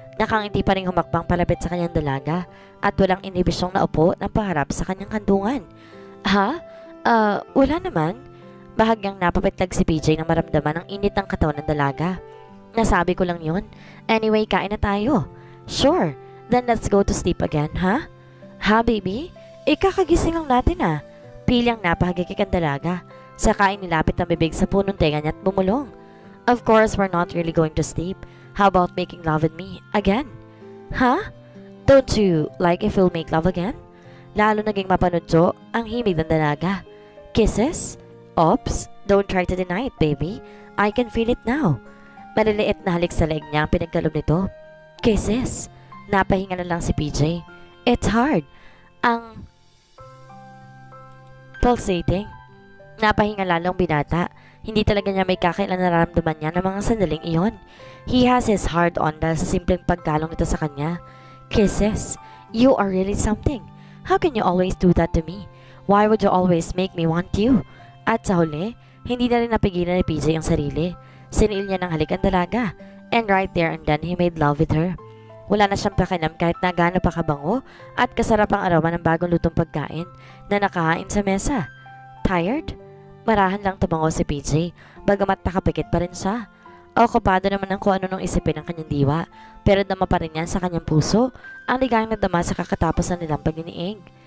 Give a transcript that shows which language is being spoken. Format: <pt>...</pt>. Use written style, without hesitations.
<tl>Nakangiti pa rin humakbang palapit sa kanyang dalaga at walang inibisyong naupo ng paharap sa kanyang kandungan. Ha? Wala naman. Bahagyang napapitlag si PJ nang maramdaman ang init ng katawan ng dalaga. Nasabi ko lang yun. Anyway, kain na tayo.</tl> <en>Sure. Then let's go to sleep again, ha?</en> <tl>Ha, baby? Ikakagising lang natin ah. Pilyang napahagikik ang dalaga. Saka inilapit ang bibig sa punong tenga niya at bumulong.</tl> <en>Of course, we're not really going to sleep. How about making love with me again? Huh? Don't you like if we'll make love again?</en> <tl>Lalo naging mapanudyo ang himig ng dalaga.</tl> <en>Kisses? Oops, don't try to deny it, baby. I can feel it now.</en> <tl>Maliliit na halik sa leeg niya ang pinagkalob nito. Kisses? Napahinga na lang si PJ.</tl> <en>It's hard.</en> <tl>Ang pulsating. Napahinga lalong binata. Hindi talaga niya may kakailan nararamdaman niya ng mga sandaling iyon.</tl> <en>He has his heart on</en> <tl>dahil sa simpleng pagkalong nito sa kanya.</tl> <en>Kisses, you are really something. How can you always do that to me? Why would you always make me want you?</en> <tl>At sa huli, hindi na rin napigilan ni PJ ang sarili. Siniil niya ng halik ang dalaga.</tl> <en>And right there and then, he made love with her.</en> <tl>Wala na siyang pakinam kahit na gaano pa kabango at kasarap ang aroma ng bagong lutong pagkain na nakahain sa mesa.</tl> <en>Tired?</en> <tl>Marahan lang tumango si PJ, bagamat nakapikit pa rin siya. Okupado naman ang kung ano nung isipin ng kanyang diwa, pero dama pa rin yan sa kanyang puso, ang ligayang nadama sa kakatapos ng nilang pagdiniig.</tl>